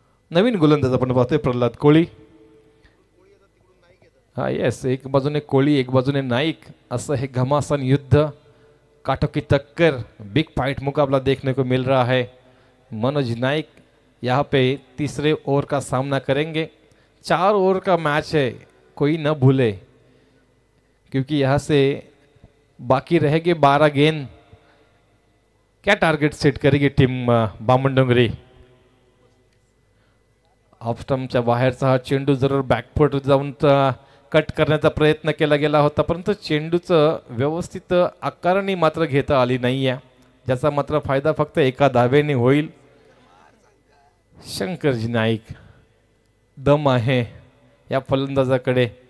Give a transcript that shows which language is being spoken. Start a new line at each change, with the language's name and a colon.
Marathi: नवीन गोलंदाज आपण पाहतोय प्रल्हाद कोळी. हा येस, एक बाजूने कोळी एक बाजूने नाईक, असं हे घमासान युद्ध,
Hindi: काटो की टक्कर, बिग फाइट मुकाबला देखने को मिल रहा है. मनोज नाइक यहाँ पे तीसरे ओवर का सामना करेंगे. 4 ओवर का मैच है, कोई न भूले, क्योंकि यहाँ से बाकी रहेंगे 12 गेंद. क्या टारगेट सेट करेगी टीम बामणडोंगरी?
Marathi: ऑफ स्टंपच्या बाहेरचा हा चेंडू जरूर बॅकफूट जाऊन कट करण्याचा प्रयत्न केला गेला होता, परंतु चेंडूचं व्यवस्थित आकारणी मात्र घेता आली नाही आहे, ज्याचा मात्र फायदा फक्त एका धावेने होईल. शंकरजी नाईक दम आहे या फलंदाजाकडे.